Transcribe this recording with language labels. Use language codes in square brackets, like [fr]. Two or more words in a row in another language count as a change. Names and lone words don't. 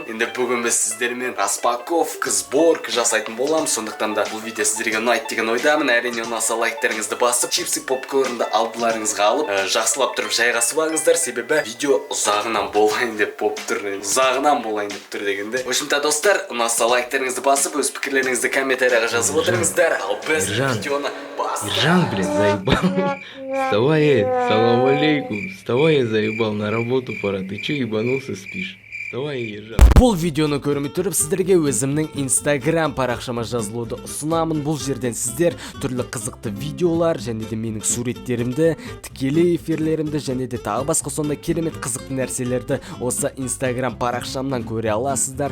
[kk] Енді бүгін біз сіздермен [ru] распаковка, сборка [kk] жасайтын боламыз. Сондықтан да бұл видео сіздерге ұнайды деген ойдамын. Әрине ұнаса лайктарыңызды басып, чипсы, попкорнды алдыларыңызға алып, жақсылап тұрып жайғасып алыңыздар, себебі видео ұзағынан болайын деп дегенде. [ru] В общем-то, [kk] достар, ұнаса лайктарыңызды басып, өз пікірлеріңізді комментарияға жазып отырыңыздар. Ал біз видеоны бастаймыз. [ru] Ержан, блин, заебал. Вставай, [ar] سلام عليكم. [ru] Вставай, я заебал, на работу пора. Ты че ебанулся, спишь? Давай, Ержан. [kk] Бұл видеоны көрмей тұрып, сіздерге өзімнің Instagram парақшама жазылуды ұсынамын. Бұл жерден сіздер түрлі қызықты видеолар, және де менің суреттерімді, тікелей эфирлерімді, және де тағы басқа сондай керемет қызықты нәрселерді осы Instagram парақшамнан көре аласыздар.